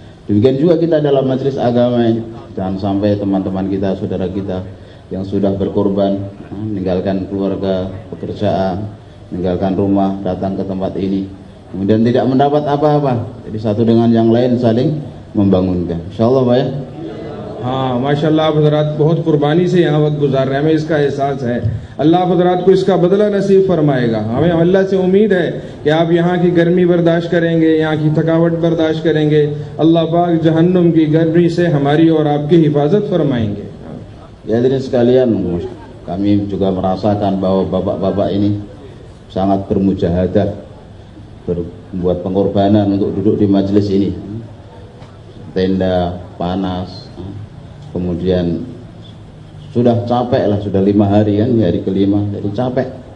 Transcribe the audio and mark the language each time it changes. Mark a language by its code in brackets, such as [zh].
[id] Demikian juga kita dalam majelis agama ini, jangan sampai teman-teman kita, saudara kita yang sudah berkorban, meninggalkan keluarga, pekerjaan, meninggalkan rumah, datang ke tempat ini, kemudian tidak mendapat apa-apa. Jadi satu dengan yang lain saling membangunkan. Insyaallah Pak ya. [hi] हाँ माशाल्लाह, आप हजरात बहुत कुर्बानी से यहाँ वक्त गुजार रहे हैं, हमें इसका एहसास है। अल्लाह आप हजरात को इसका बदला नसीब फरमाएगा। हमें अल्लाह से उम्मीद है कि आप यहाँ की गर्मी बर्दाश्त करेंगे, यहाँ की थकावट बर्दाश्त करेंगे। अल्लाह पाक जहन्नुम की गर्मी से हमारी और आपकी हिफाजत फरमाएंगे। [id] Hadirin sekalian, kami juga merasakan bahwa bapak-bapak ini sangat bermujahadah, membuat pengorbanan untuk duduk di majelis ini. Tenda panas, kemudian sudah capek lah, sudah 5 hari kan, hari kelima, jadi capek.